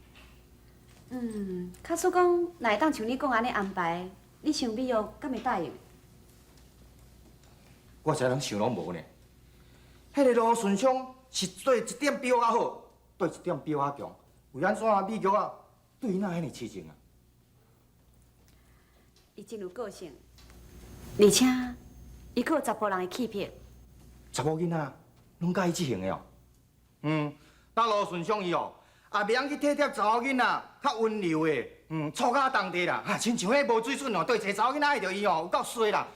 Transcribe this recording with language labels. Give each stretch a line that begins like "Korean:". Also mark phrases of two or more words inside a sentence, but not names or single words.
Min Nan Chinese: 假使讲若会当像你讲安尼安排，你想美玉敢会答应？我才通想拢无呢。迄个罗顺昌是对一点比我较好，对一点比我较强。为安怎美玉啊对伊哪遐尼痴情啊？伊真有个性，而且伊阁有查甫人的气魄。查某囡仔拢介意即型的哦。当罗顺昌伊哦， 也袂晓去体贴查某囡仔，较温柔的，粗卡当地啦，亲像迄无水准哦，对一个查某囡仔爱着伊哦，有够衰啦。